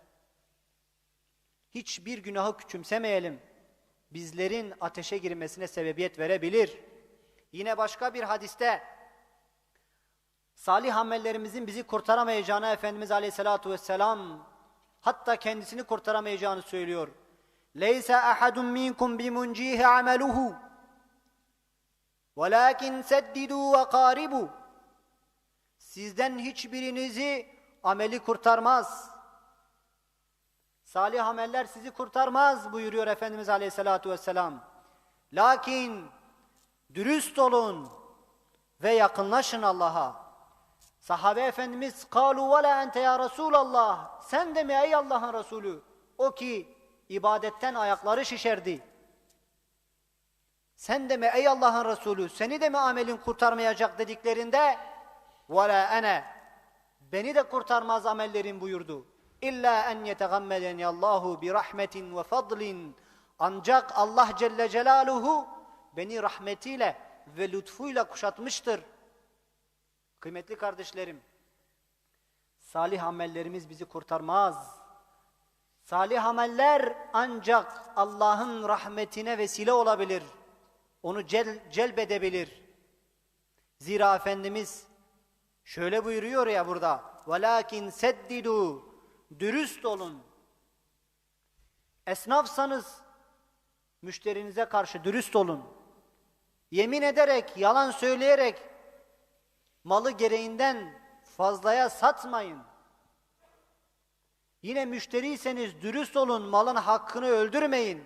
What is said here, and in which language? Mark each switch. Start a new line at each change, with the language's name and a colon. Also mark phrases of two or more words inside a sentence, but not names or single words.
Turkish: Hiçbir günahı küçümsemeyelim. Bizlerin ateşe girmesine sebebiyet verebilir. Yine başka bir hadiste salih amellerimizin bizi kurtaramayacağını Efendimiz
Arabic: عليه الصلاة والسلام
Turkish: hatta kendisini kurtaramayacağını söylüyor.
Arabic: لَيْسَ أَحَدٌ مِّنْكُمْ بِمُنْجِيهِ عَمَلُهُ وَلَكِنْ سَدِّدُوا وَقَارِبُوا.
Turkish: Sizden hiçbirinizi ameli kurtarmaz. Salih ameller sizi kurtarmaz buyuruyor Efendimiz
Arabic: عليه الصلاة والسلام.
Turkish: Lakin dürüst olun ve yakınlaşın Allah'a. Sahabe Efendimiz
Arabic: قَالُوا وَلَا أَنْتَ يَا رَسُولَ اللّٰهِ.
Turkish: Sen de mi ey Allah'ın Resulü? O ki ibadetten ayakları şişerdi. Sen de mi ey Allah'ın Resulü? Seni de mi amelin kurtarmayacak dediklerinde
Arabic: وَلَا أَنَا.
Turkish: Beni de kurtarmaz amellerin buyurdu.
Arabic: إلا أن يتغمدني الله برحمة وفضل.
Turkish: Ancak Allah
Arabic: جل جلاله
Turkish: beni rahmetiyle ve lütfuyla kuşatmıştır. Kıymetli kardeşlerim, salih amellerimiz bizi kurtarmaz. Salih ameller ancak Allah'ın rahmetine vesile olabilir. Onu celbedebilir. Zira Efendimiz şöyle buyuruyor ya burada.
Arabic: وَلَاكِنْ سَدِّدُوا.
Turkish: Dürüst olun. Esnafsanız müşterinize karşı dürüst olun. Yemin ederek, yalan söyleyerek malı gereğinden fazlaya satmayın. Yine müşteriyseniz dürüst olun, malın hakkını öldürmeyin.